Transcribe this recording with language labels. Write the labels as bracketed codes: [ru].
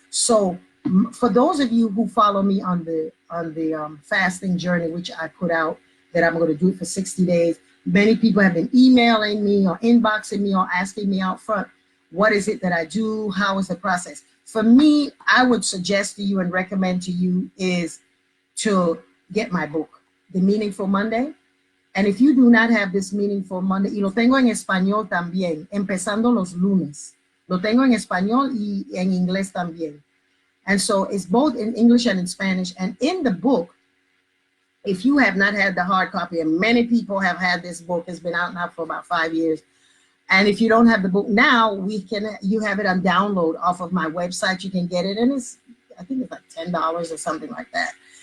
[en] So for those of you who follow me on the fasting journey, which I put out, that I'm going to do it for 60 days. Many people have been emailing me or inboxing me or asking me out front, what is it that I do? How is the process? For me, I would suggest to you and recommend to you is to get my book, The Meaningful Monday. And if you do not have this Meaningful Monday, y lo tengo en español también, empezando los lunes. [es] Lo tengo en español y en inglés también. [en] And so it's both in English and in Spanish. And in the book, if you have not had the hard copy, and many people have had this book, it's been out now for about 5 years. And if you don't have the book now, you have it on download off of my website. You can get it, and it's, I think it's like $10 or something like that.